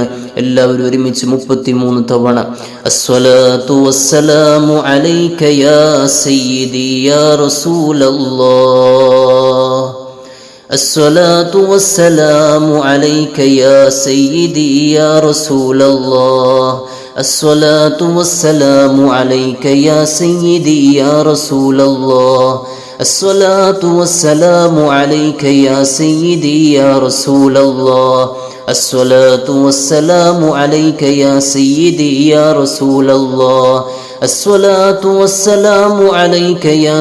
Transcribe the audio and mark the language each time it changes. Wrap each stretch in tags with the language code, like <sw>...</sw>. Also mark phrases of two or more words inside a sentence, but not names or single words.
<ml>എല്ലാവരും ഒരുമിച്ച് 33 തവണ.</ml> <ar>الصلاة والسلام عليك يا سيدي يا رسول الله. الصلاة والسلام عليك يا سيدي يا رسول الله. الصلاة والسلام عليك يا سيدي يا رسول الله الصلاة والسلام عليك يا سيدي يا رسول الله الصلاة والسلام عليك يا سيدي يا رسول الله الصلاة والسلام عليك يا</ar>